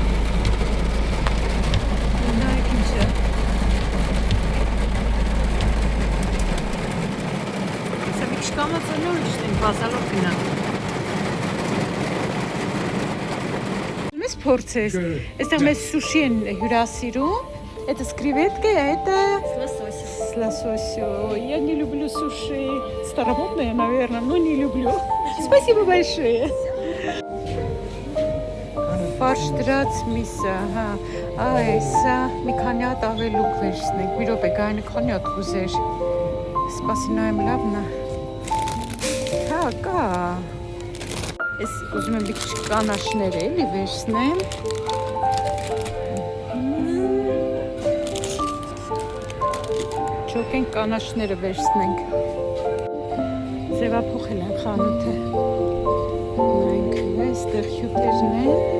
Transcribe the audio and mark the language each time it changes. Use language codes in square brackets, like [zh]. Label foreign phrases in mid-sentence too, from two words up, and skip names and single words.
[hy] Նայեք ինչ է։ Սա մի քիչ կամացանա ու իջնենք, բազալով գնանք։ Մեզ փորձես, այստեղ մեզ սուշի են հյուրասիրում, [ru] это скреветки, а это с лососем. Я не люблю суши. Старомодные, наверное, но не люблю. Спасибо большое. [hy] Ֆարշ դրած միսը, հա, այսա մի քանի հատ ավելուկ վերցնենք, մի րոպե գայնը քանի հատ կուզեր, սպասի նայեմ լավն է, հա, կա, Ես ուզում եմ մի քիչ կանաչներ էլի վերցնեմ։ Չոքենք կանաչները վերցնենք։ Ձևափոխել են խանութը։ Նայենք, այստեղ հյութերն են։